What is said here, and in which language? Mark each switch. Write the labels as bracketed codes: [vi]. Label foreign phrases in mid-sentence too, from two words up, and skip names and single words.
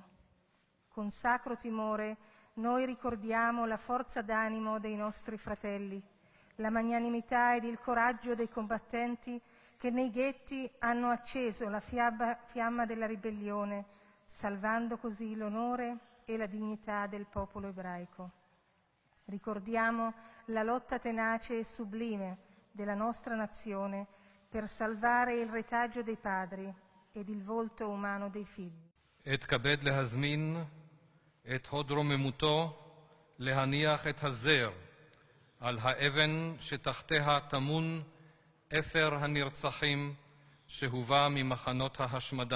[it] Con sacro timore noi ricordiamo la forza d'animo dei nostri fratelli, la magnanimità ed il coraggio dei combattenti che nei ghetti hanno acceso la fiamma della ribellione, salvando così l'onore e la dignità del popolo ebraico. Ricordiamo la lotta tenace e sublime della nostra nazione per salvare il retaggio dei padri ed il volto umano dei figli. [he] אתכבד להזמין את הוד רוממותו להניח את הזר על האבן שתחתיה טמון אפר הנרצחים שהובא ממחנות ההשמדה.